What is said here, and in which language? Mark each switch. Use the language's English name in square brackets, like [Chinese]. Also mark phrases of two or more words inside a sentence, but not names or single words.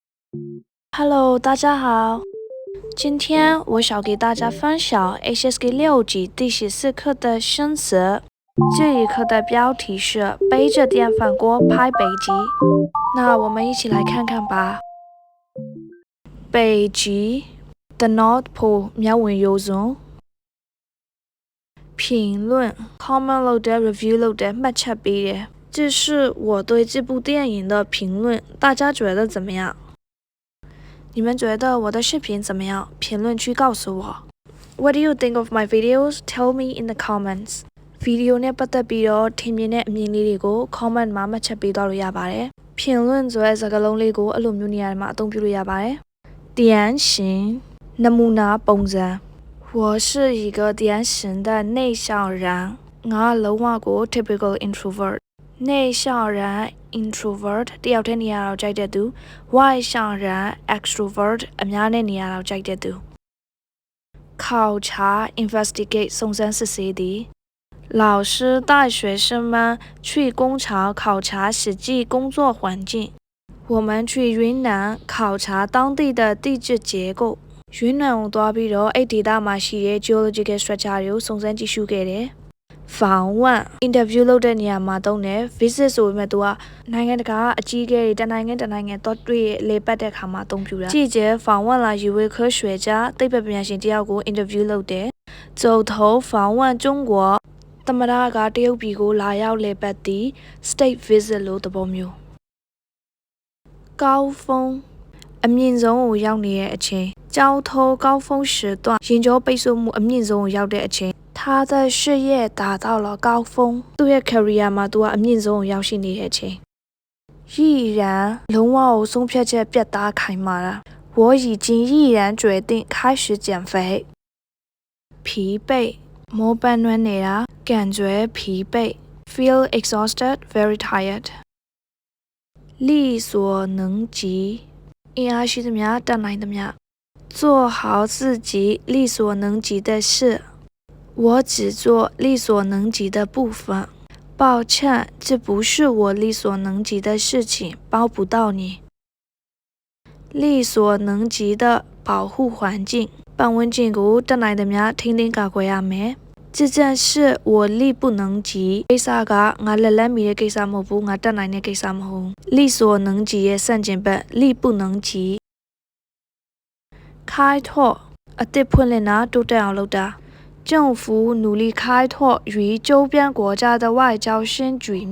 [Chinese] Hello，大家好。今天我想给大家分享 HSK 6级第14课的生词。这一课的标题是背着电饭锅拍北极。那我们一起来看看吧。北极 [English] The North Pole [Chinese] မျက်ဝန်းရိုးစွန်း评论 [Burmese] comment လုပ်တဲ့ review လုပ်တဲ့မှတ်ချက်ပေးတယ် [Chinese] 这是我对这部电影的评论大家觉得怎么样你们觉得我的视频怎么样评论区告诉我 [English] What do you think of my videos? Tell me in the comments. [Burmese] Video နဲ့ပတ်သက်ပြီးတော့ထင်မြင်တဲ့အမြင်လေးတွေကို comment မှာမှတ်ချက်ပေးသွားလို့ရပါတယ်။评论ဆိုတဲ့စကား လုံးလေးကိုအဲ့လိုမျိုးနေရာမှာအသုံးပြုလို့ရပါတယ်။典型နမူနာပုံစံ [Chinese] 我是一个典型的内向人 [Burmese] ငါလုံးဝကို [English] typical introvert [Burmese] 内向人 introvert တယောက်တည်းနေရာတော့ကြိုက်တဲ့သူ外向人 extrovert အများနဲ့နေရာတော့ကြိုက်တဲ့သူ考察 investigate စုံစမ်းစစ်ဆေးသည် [Chinese] 老师带学生们去工厂考察实际工作环境我们去云南考察当地的地质结构 [Burmese] 云南ကိုသွားပြီးတော့အဲ့ဒေသမှာရှိတဲ့ [English] geological structure [Burmese] တွေကိုစုံစမ်းကြည့်ရှုခဲ့တယ်访问 interview လုပ်တဲ့နေရာမှာတုံးတယ် visit ဆိုပေမဲ့သူကနိုင်ငံတကာအကြီးအကဲတွေတနိုင်ငံတော့တွေ့လေပတ်တဲ့အခါမှာအသုံးပြုတာကြည့်ကျ [Chinese] 访问了一位科学家 [Burmese] သိပ္ပံပညာရှင်တယောက်ကို interview လုပ်တယ် [Chinese] 走头访问中国 [Burmese] သမ္မတကတရုတ်ပြည်ကိုလာရောက်လေပတ်သည် [English] state visit [Burmese] လို့သဘောမျိုး高峰အမြင့်ဆုံးကိုရောက်နေတဲ့အချိန် [Chinese] 交通高峰时段 [Burmese] ရင်ကျော်ပိတ်ဆို့မှုအမြင့်ဆုံးကိုရောက် တဲ့အချိန် [Chinese] 他的事业达到了高峰 [Burmese] သူ့ရဲ့ career မှာသူကအမြင့်ဆုံးကိုရောက်ရှိနေတဲ့အချိန်毅然လုံးဝကိုဆုံးဖြတ်ချက်ပြတ်သားခိုင်မာတာ [Chinese] 我已经毅然决定开始减肥疲惫 [Burmese] မောပန်းနွမ်းနေတာ [Chinese] 感觉疲惫 [English] feel exhausted very tired [Chinese] 力所能及 [Burmese] အင်အားရှိသမျှတတ် [Chinese] နိုင်သမျှ做好自己力所能及的事我只做力所能及的部分抱歉这不是我力所能及的事情帮不到你力所能及的保护环境 [Burmese] ပတ်ဝန်းကျင်ကိုတတ်နိုင်သမျှထိန်းသိမ်းကာကွယ်ရမယ် [Chinese] 这件事我力不能及 [Burmese] ကိစ္စကငါလက်လန်းမီတဲ့ကိစ္စမဟုတ်ဘူးငါတတ်နိုင်တဲ့ကိစ္စမဟုတ် [Chinese] 力所能及ရဲ့ဆန့်ကျင်ဘက်力不能及開拓 [Burmese] အသစ်ဖွင့်လှစ်တာတိုးတက်အောင်လုပ်တာ [Chinese] 政府努力开拓与周边国家的外交新局面